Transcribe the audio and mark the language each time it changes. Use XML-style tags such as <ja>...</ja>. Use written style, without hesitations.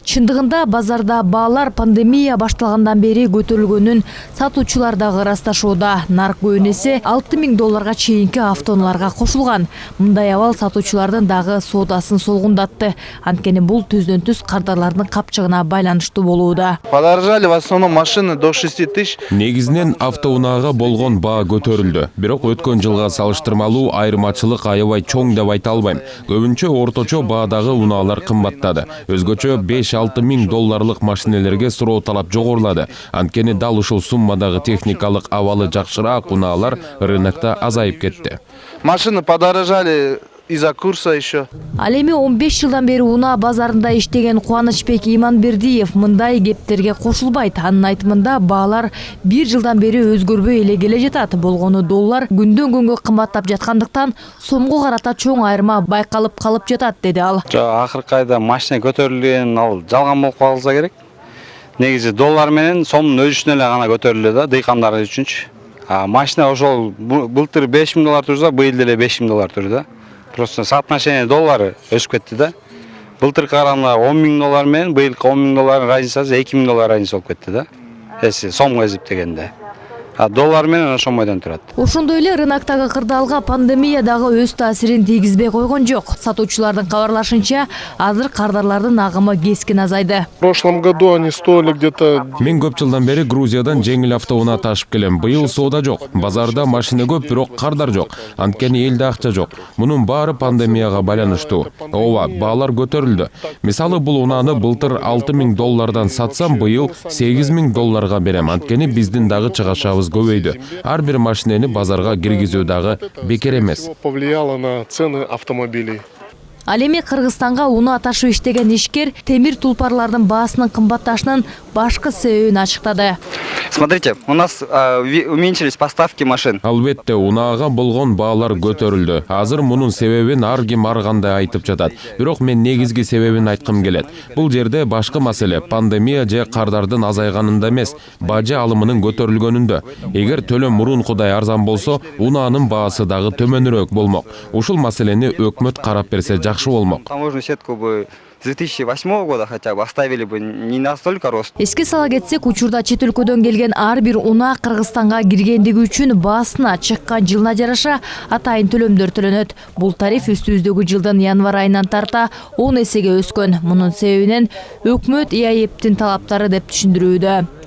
<ky>Чындыгында базарда баалар пандемия башталгандан бери көтөрүлгөнүн сатуучулар дагы ырасташууда. Нарк көбүнесе $6,000 чейинки автоунааларга кошулган. Мындай абал сатуучулардын дагы соодасын солгундатты. Анткени бул түздөн-түз кардарлардын капчыгына байланыштуу болууда.</ky> <ru>Подорожали в основном машины до 6 тысяч.</ru> <ky>Негизинен автоунаага болгон баа көтөрүлдү. Бирок өткөн жылга салыштырмалуу айырмачылык аябай чоң деп айта албайм. Көбүнчө орточо баадагы унаалар кымбаттады. Өзгөчө $5-6,000 машинелерге суроо талап жогорулады. Анткени дал ушул суммадагы техникалык абалы жакшыраак унаалар рынокто азайып кетти.</ky> <ru>Машины подорожали из-за курса еще.</ru> <ky>Ал эми 15 жылдан бери унаа базарында иштеген Кубанычбек Иманбердиев мындай кептерге кошулбайт. Анын айтымында баалар 1 жылдан бери өзгөрбөй эле келе жатат. Болгону доллар күндөн күнгө кымбаттап жаткандыктан сомго карата чоң айырма байкалып калып жатат, деди ал. Акыркы айда машина көтөрүлгөн, ал жалган болуп калса керек. Негизи доллар менен сомдун өсүшүнө эле гана көтөрүлдү да, дыйкандар үчүнчү. Машина ошол былтыр $5,000 турса, быйыл деле $5,000 турду. Просто соотношение доллары өсүп кетти да. Былтыркы караганда $10,000 менен быйылкы $10,000 разницасы $2,000 разница болуп кетти да. Эси сомго эсептегенде. Доллар менен ошомойдон турат. Ошондой эле рыноктогу кырдаалга пандемия дагы өз таасирин тийгизбей койгон жок. Сатуучулардын кабарлашынча, азыр кардарлардын агымы кескин азайды.</ky> <ru>В прошлом году они стоили где-то...</ru> <ky>Мен көп жылдан бери Грузиядан жеңил автоунаа ташып келем. Быйыл соода жок. Базарда машина көп, бирок кардар жок. Анткени элде акча жок. Мунун баары пандемияга байланыштуу. Ооба, баалар көтөрүлдү. Мисалы бул унааны былтыр $6,000 сатсам, быйыл $8,000 берем. Анткени биздин дагы чыгашабыз көбөйдү. Ар бир машинени базарга киргизүү дагы бекер эмес.</ky> <ru>Повлияло на цены автомобилей.</ru> <ky>Ал эми Кыргызстанга унаа ташып иштеген ишкер темир тулпарлардын баасынын кымбатташынын башкы себебин ачыктады.</ky> <ru>Смотрите, у нас уменьшились поставки машин.</ru> <ky>Албетте, унаага болгон баалар көтөрүлдү. Азыр мунун себебин ар ким ар кандай айтып жатат. Бирок мен негизги себебин айткым келет. Бул жерде башкы маселе пандемия же кардардын азайганында эмес, бажы алымынын көтөрүлгөнүндө. Эгер төлөм мурункудай арзан болсо, унаанын баасы дагы төмөнүрөөк болмок. Ушул маселени өкмөт карап берсе жакшы болмок.</ky> <ru>Таможенную сетку бы с 2008 года хотя бы оставили бы не настолько рост.</ru> <ky>Эске сала кетсек, учурда чет өлкөдөн келген ар бир унаа Кыргызстанга киргендиги үчүн баасына чыккан жылына жараша атайын төлөмдөр төлөнөт. Бул тариф үстүбүздөгү жылдын январь айынан тарта 10 эсеге өскөн. Мунун себебинен өкмөт ИАЭПтин талаптары деп түшүндүрүүдө.</ky>